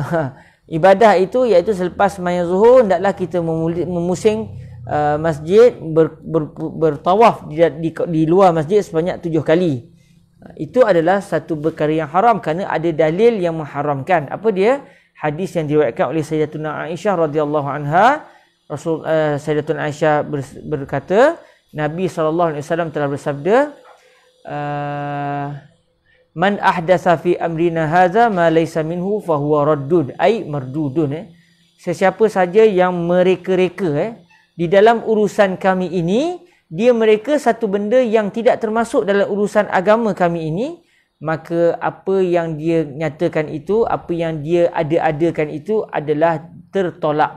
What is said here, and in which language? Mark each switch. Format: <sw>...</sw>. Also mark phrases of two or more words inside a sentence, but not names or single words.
<ms>Ibadah itu iaitu selepas sembahyang zuhur hendaklah kita memusing masjid, bertawaf di luar masjid sebanyak 7 kali. Itu adalah satu perkara yang haram kerana ada dalil yang mengharamkan. Apa dia? Hadis yang diriwayatkan oleh Sayyidatuna Aisyah</ms> <ar>رضي الله عنها.</ar> <ms>Sayyidatuna Aisyah berkata, Nabi SAW telah bersabda,</ms> <ar>من أحدث في أمرنا هذا ما ليس منه فهو رد، أي مردود.</ar> <ms>Sesiapa saja yang mereka-reka di dalam urusan kami ini, dia mereka satu benda yang tidak termasuk dalam urusan agama kami ini, maka apa yang dia nyatakan itu, apa yang dia ada-adakan itu adalah tertolak.</ms>